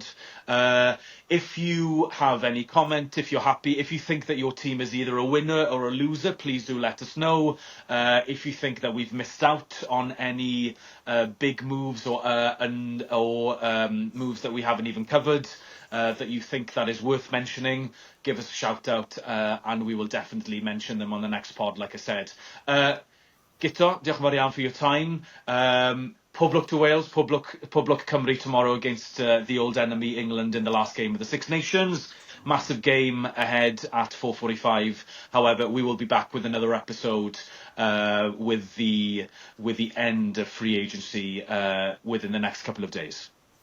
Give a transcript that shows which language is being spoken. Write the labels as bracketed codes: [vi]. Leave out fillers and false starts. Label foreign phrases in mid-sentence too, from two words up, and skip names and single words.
[en] If you have any comment, if you're happy, if you think that your team is either a winner or a loser, please do let us know. If you think that we've missed out on any big moves or moves that we haven't even covered, that you think that is worth mentioning, give us a shout out, and we will definitely mention them on the next pod, like I said. [cy] Guto, diolch yn fawr iawn [en] for your time. [cy] Pob lwc [en] to Wales, [cy] pob lwc [en] Cymru tomorrow against the old enemy England in the last game of the Six Nations. Massive game ahead at 4:45. However, we will be back with another episode with the end of free agency within the next couple of days.